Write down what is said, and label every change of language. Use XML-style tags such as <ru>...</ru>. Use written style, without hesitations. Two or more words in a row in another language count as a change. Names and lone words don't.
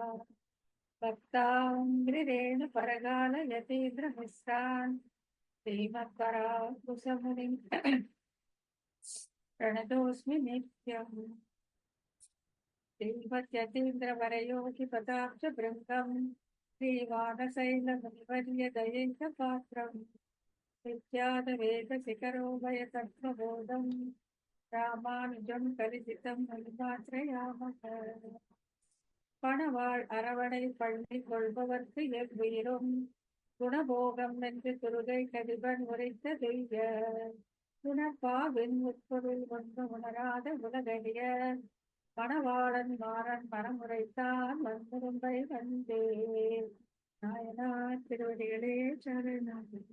<sa>भक्ताङ्घ्रिरेणुपरगालयतीन्द्रमिश्रान् श्रीमत्पराकुशमुनिं प्रणतोऽस्मि नित्यम् श्रीमद्यतीन्द्रवरयोगिपदाब्जभृङ्गम् श्रीवानशैलमुनिवर्यदयैकपात्रम् विद्याधवेदशिखरोभयतत्त्वबोधम् रामानुजं कलिजितं मुनिमाश्रयामः</sa> <ta>பணவாள் அரவணை பள்ளி கொள்பவர்க்கு எவ்வுயிரும் குணபோகம் என்று குருகை கதிபன் உரைத்த தெய்வ குணப்பாவின் உட்பொருள் ஒன்று உணராத உலகடிய மணவாளன் மாறன் மனமுறைத்தான் வந்துரும்பை வந்தே நாயனார் திருவடிகளே சரணம்.</ta>